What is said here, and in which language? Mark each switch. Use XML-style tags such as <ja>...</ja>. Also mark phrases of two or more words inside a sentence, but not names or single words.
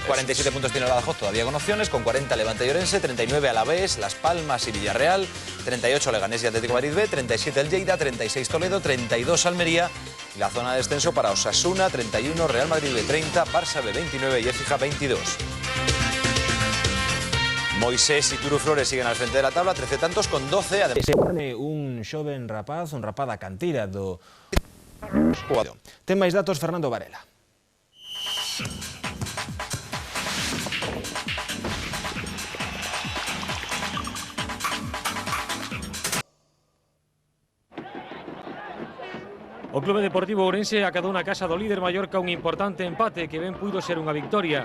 <es>47 puntos tiene el Badajoz, todavía con opciones, con 40 Levante y Orense, 39 Alavés, Las Palmas y Villarreal, 38 Leganés y Atlético de Madrid B, 37 el Lleida, 36 Toledo, 32 Almería Y la zona de descenso para Osasuna 31, Real Madrid B 30, Barça B 29 y Écija 22. Moisés y Turu Flores siguen al frente de la tabla, 13 tantos con 12. Además,</es> <gl>un xoven rapaz, un rapaz da cantera do... Ten máis datos Fernando Varela. O Clube Deportivo Ourense acadou na casa do líder Mallorca un importante empate que ben puido ser unha victoria.</gl>